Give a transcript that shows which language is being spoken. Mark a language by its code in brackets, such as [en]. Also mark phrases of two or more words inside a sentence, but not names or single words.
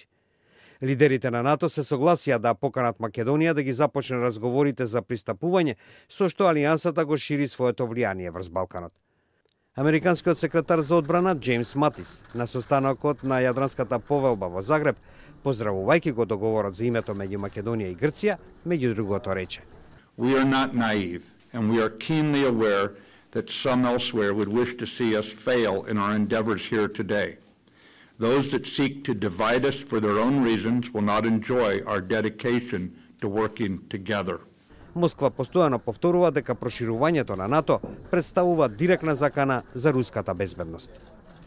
[mk] Лидерите на НАТО се согласија да поканат Македонија да ги започне разговорите за пристапување, со што алијансата го шири своето влијание врз Балканот. Американскиот секретар за одбрана Джеймс Матис на состанокот на Јадранската повелба во Загреб, поздравувајќи го договорот за името меѓу Македонија и Грција, меѓу другото рече: [en] We are not naive and we are keenly aware that some elsewhere would wish to see us fail in our endeavors here today. Those that seek to divide us for their own reasons will not enjoy our dedication to working together. [mk] Москва постојано повторува дека проширувањето на НАТО представува директна закана за руската безбедност.